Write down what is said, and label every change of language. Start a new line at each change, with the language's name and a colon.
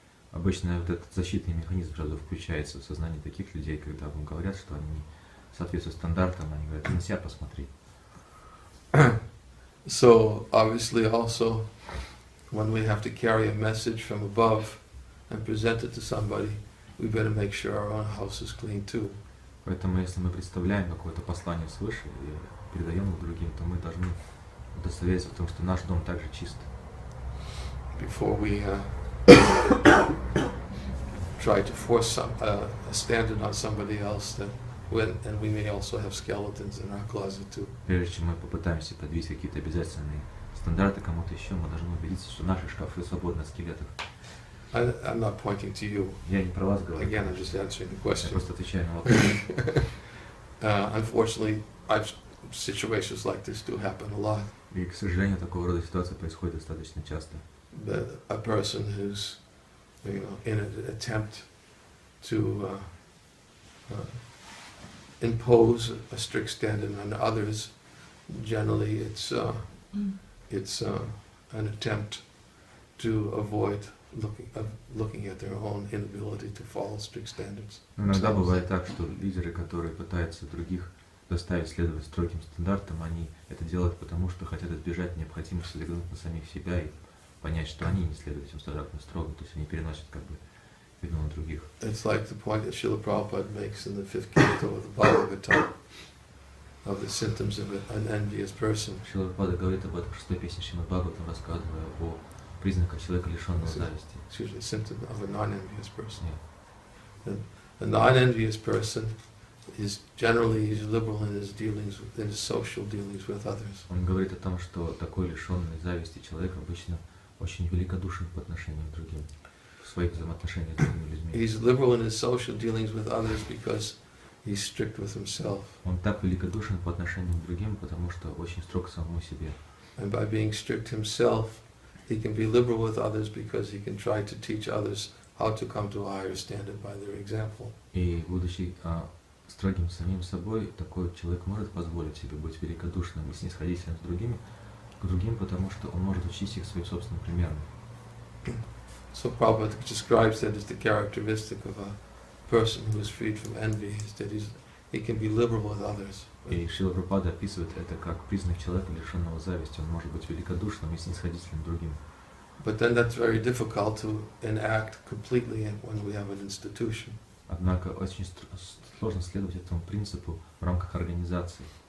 Russian: Обычно вот этот защитный механизм сразу включается в сознание таких людей, когда вам говорят, что они не соответствуют стандартам, они говорят, на себя посмотри.
English: So obviously also when we have to carry a message from above and present it to somebody, we better make sure our own house is clean too.
Russian: Поэтому если мы представляем какое-то послание свыше и передаем его другим, то мы должны удостовериться в том, что наш дом также чист.
English: Before we try to force a standard on somebody else, and we may also have skeletons in our closet too.
Russian: Прежде чем мы попытаемся подвинуть какие-то обязательные стандарты кому-то еще, мы должны убедиться, что наши шкафы свободны от скелетов.
English: I'm not pointing to you.
Russian: Я не про вас говорю.
English: Again, I'm just answering the
Russian: Я
English: question.
Russian: просто отвечаю на вопрос.
English: Unfortunately, situations like this do happen a lot.
Russian: И, к сожалению, такого рода ситуации происходит достаточно часто.
English: A person who's, in an attempt to impose a strict standard on others, generally it's an attempt to avoid looking at their own inability to follow strict standards.
Russian: Иногда бывает так, что лидеры, которые пытаются других заставить следовать строгим стандартам, они это делают потому, что хотят избежать необходимости взглянуть на самих себя и понять, что они не следуют этим стандартам строго, то есть они переносят как бы вину на других.
English: It's like the point that Srila Prabhupada makes in the 5th canto of the Bhagavad-Gitу of the symptoms of an envious person.
Russian: Шрила Прабхупада говорит об этом в 6-й песне Шримад Бхагаватам, рассказывая о признаках человека, лишенного зависти.
English: It's usually a symptom of a non-envious person. Yeah. A non-envious person is generally he's liberal in his dealings, in his social dealings with others.
Russian: Он говорит о том, что такой лишенный зависти человек обычно очень великодушен по отношению к другим, в своих взаимоотношениях с другими людьми.
English: He's liberal in his social dealings with others because he's strict with himself.
Russian: Он так великодушен по отношению к другим, потому что очень строг к самому себе.
English: And by being strict himself, he can be liberal with others because he can try to teach others how to come to a higher standard by their example.
Russian: И будучи строгим самим собой, такой человек может позволить себе быть великодушным и снисходительным к другим, потому что он может учить их своим собственным примером.
English: So Prabhupada describes that as the characteristic of a person who is freed from envy, is that he can be liberal with others.
Russian: И Шрила Прабхупада описывает это как признак человека, лишенного зависти. Он может быть великодушным и снисходительным к другим.
English: But then that's very difficult to enact completely when we have an institution.
Russian: Однако очень сложно следовать этому принципу в рамках организации.